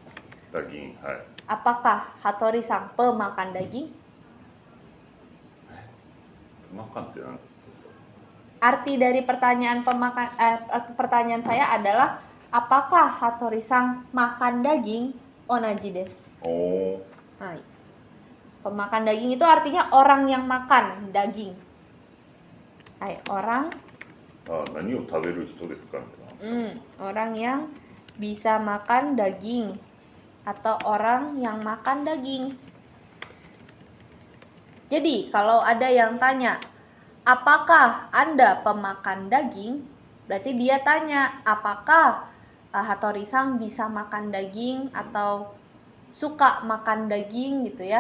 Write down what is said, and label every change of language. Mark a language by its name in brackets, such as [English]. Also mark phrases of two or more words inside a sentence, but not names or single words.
[Indonesian] Apakah Hattori sang pemakan daging? arti dari pertanyaan saya adalah apakah Hattori-san makan daging? [Japanese] 同じです. [Indonesian] Oh, Hai. Pemakan daging itu artinya orang yang makan daging. Hai, orang [Japanese] 何を食べる人ですか? [Indonesian] orang yang bisa makan daging atau orang yang makan daging. Jadi kalau ada yang tanya, apakah Anda pemakan daging? Berarti dia tanya, apakah Hattori-san bisa makan daging atau suka makan daging gitu ya.